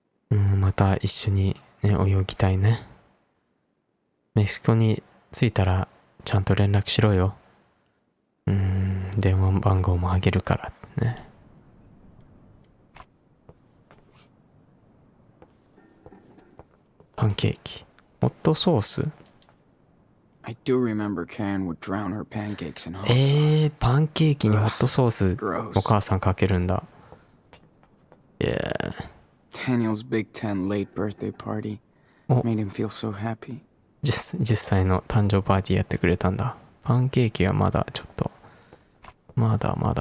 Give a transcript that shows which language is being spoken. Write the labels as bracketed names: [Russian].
[Japanese] また一緒にね、泳ぎたいね。メキシコに着いたらちゃんと連絡しろよ。電話番号もあげるからね。パンケーキ。ホットソース [English] I do remember Karen would drown her pancakes in hot sauce. [Japanese] パンケーキにホットソース [English] Gross. [Japanese] お母さんかけるんだ。Yeah. [English] Daniel's Big 10 late birthday party Oh. made him feel so happy. [Japanese] 10歳の誕生パーティーやってくれたんだ。パンケーキはまだちょっとまだ。